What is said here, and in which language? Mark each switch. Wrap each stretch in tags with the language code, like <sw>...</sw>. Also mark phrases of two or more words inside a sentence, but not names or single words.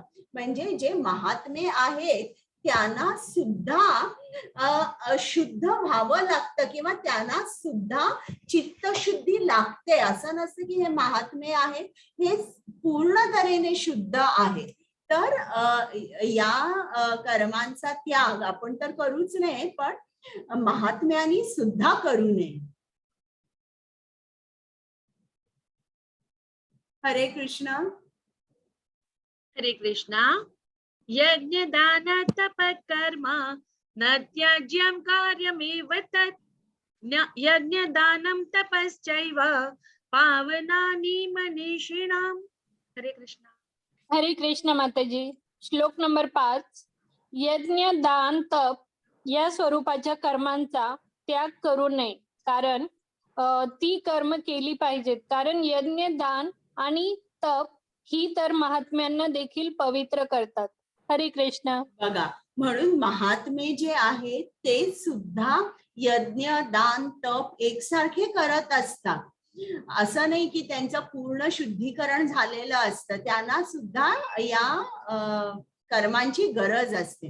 <mr>म्हणजे जे महात्मे आहेत त्यांना सुद्धा शुद्ध व्हावं लागतं किंवा त्यांना सुद्धा चित्तशुद्धी लागते. असं नसतं की हे महात्मे आहेत हे पूर्ण तऱ्हेने शुद्ध आहे. तर या कर्मांचा त्याग आपण तर करूच नये, पण महात्म्यांनी सुद्धा करू नये. हरे कृष्ण. हरे कृष्णा.</mr> <sa>यज्ञदान तपकर्म न त्याज्यं कार्यमेव तत् यज्ञदानं तपश्चैव पावनानि मनीषिणां.</sa> <mr>हरे कृष्ण. हरे कृष्ण माताजी. श्लोक नंबर 5. यज्ञ, दान, तप या स्वरूपाच्या कर्मांचा त्याग करू नये, कारण ती कर्म केली पाहिजेत. कारण यज्ञ, दान आणि तप ही तर महात्म्यांना देखील पवित्र करतात. हरे कृष्ण. बघा, म्हणून महात्मे जे आहेत ते सुद्धा यज्ञ, दान, तप एकसारखे करत असतात. असं नाही की त्यांचं पूर्ण शुद्धीकरण झालेलं असतं, त्यांना सुद्धा या कर्मांची गरज असते.</mr>